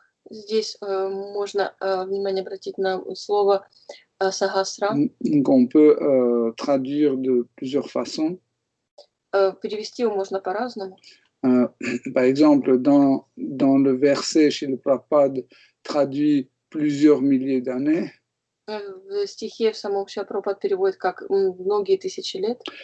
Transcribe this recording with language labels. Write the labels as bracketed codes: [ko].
[ru] Здесь можно внимание обратить на слово сахасра. [fr] Qu'on peut traduire de plusieurs façons. [ru] Перевести его можно по-разному. [fr] Par exemple, dans le verset chez le Prabhupada traduit plusieurs milliers d'années, [ru] В стихе в самом Шрила Прабхупад переводит как многие тысячи лет,